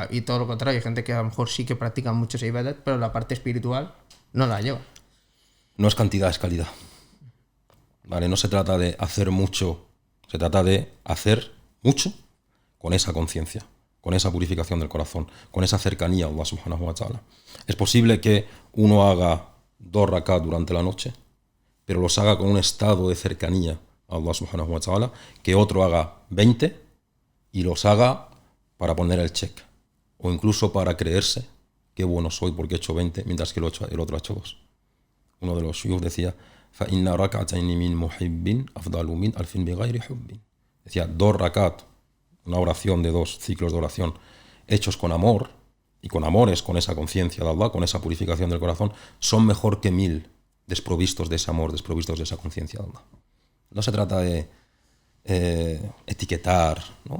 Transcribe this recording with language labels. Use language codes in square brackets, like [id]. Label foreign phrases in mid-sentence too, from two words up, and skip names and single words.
[es] Y todo lo contrario, hay gente que a lo mejor sí que practica mucho ese ibadat, pero la parte espiritual no la lleva. No es cantidad, es calidad. ¿Vale? No se trata de hacer mucho, se trata de hacer mucho con esa conciencia, con esa purificación del corazón, con esa cercanía a Allah [ar] سبحانه وتعالى. [es] Es posible que uno haga 2 rakat durante la noche, pero los haga con un estado de cercanía Allah [ar] سبحانه وتعالى, [es] que otro haga 20 y los haga para poner el check, o incluso para creerse qué bueno soy porque he hecho 20 mientras que el otro ha hecho 2. Uno de los shuyukh decía [ar] فَإِنَّ رَكَعْتَيْنِ مِنْ مُحِبٍّ أَفْضَلُ مِنْ أَلْفٍ بِغَيْرِ حُبٍّ. [es] Decía 2 rakat, una oración de 2 ciclos de oración hechos con amor, y con amor es con esa conciencia de Allah, con esa purificación del corazón, son mejor que 1000 desprovistos de ese amor, desprovistos de esa conciencia de Allah. No se trata de etiquetar, ¿no?